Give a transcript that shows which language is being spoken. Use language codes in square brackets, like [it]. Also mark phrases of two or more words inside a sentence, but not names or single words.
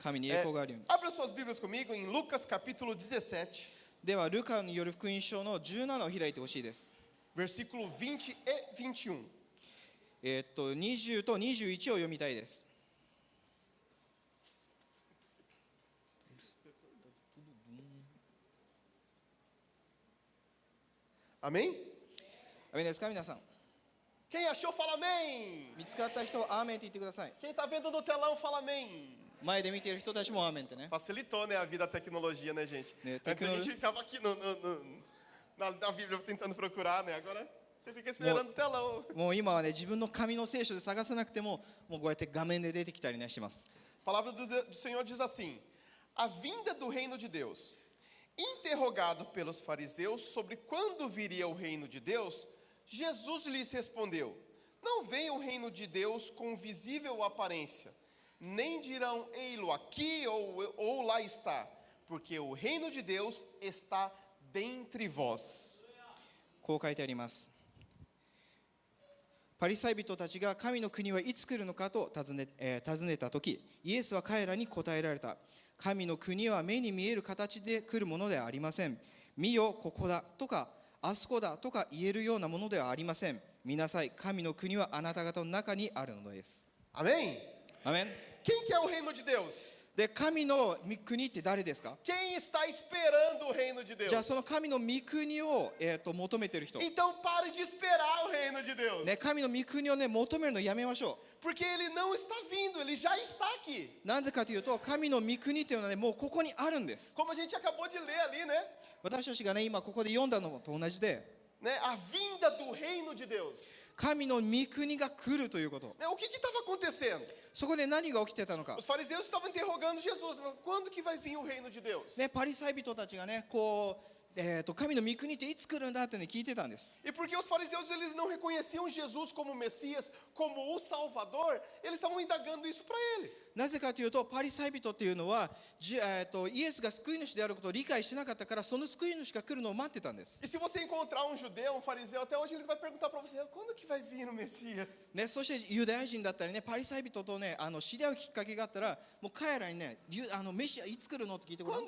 [ja] 神に栄光があるように。 [pt] Abra suas Bíblias comigo em Lucas capítulo 17, [ja] では、ルカによる福音書の17を開いてほしいです。 [pt] versículo 20 e 21. [ja] 20 と21を読みたいです。 [pt] Amém? [ja] アメンですか、皆さん。 [pt] Quem achou, fala amém. [ja] 見つかった人はアーメンって言ってください。 [pt] Quem está vendo no telão, fala amém. [ja] 前で見ている人たちもアーメンってね。 [pt] Facilitou, né, a vida da tecnologia, né, gente? É, Antes a gente ficava aqui na Bíblia tentando procurar, né? Agora você fica esperando o telão. [ja] もう今はね、自分の紙の聖書で探さなくても、もうこうやって画面で出てきたりねします。 [pt] A palavra do Senhor diz assim: a vinda do reino de Deus. Interrogado pelos fariseus sobre quando viria o reino de Deus, Jesus lhes respondeu: não vem o reino de Deus com visível aparência, nem dirão ei-lo aqui ou lá está, porque o reino de Deus está dentre vós. [ja] こう書いてあります。パリサイ人たちが神の国はいつ来るのかと尋ねたとき、イエスは彼らに答えられた。神の国は目に見える形で来るものではありません。見よ、ここだとか、あそこだとか言えるようなものではありません。見なさい、神の国はあなた方の中にあるのです。 [pt] Amém? [ja] アメン。 [pt] Quem que é o reino de Deus? [ja] で、神の御国って誰ですか？ [pt] Quem está esperando o reino de Deus? [ja] じゃあその神の御国を、求めてる人。 [pt] Então pare de esperar o reino de Deus. [ja] ね、神の御国をね、求めるのやめましょ [pt] Porque ele não está vindo, ele já está aqui. [ja] う。なぜかというと、神の御国っていうのはね、もうここにあるんです。 [pt] Como a gente acabou de ler ali, né? [ja] 私たちがね、今ここで読んだのと同じで、 [pt] A vinda do reino de Deus. [ja] 神の御国が来るということ。 [pt] O que estava acontecendo? [ja] そこで何が起きてたのか。 [pt] Os fariseus estavam interrogando Jesus. Quando que vai vir o reino de Deus? [ja] ね、パリサイ人たちがね、こう、神の御国っていつ来るんだってね、聞いてたんです。 [pt] E porque os fariseus eles não reconheciam Jesus como Messias, como o Salvador, eles estavam indagando isso para ele. [ja] なぜかというと、パリサイ人っていうのは、イエスが救い主であることを理解してなかったから、その救い主が来るのを待ってたんです。 [pt] E se você encontrar um judeu, um fariseu, até hoje ele vai perguntar para você: quando que vai vir o Messias? [ja] ね、そしてユダヤ人だったりね、パリサイ人とね、知り合うきっかけがあったら、もう彼らにね、メシアいつ来るのって聞いてごらん。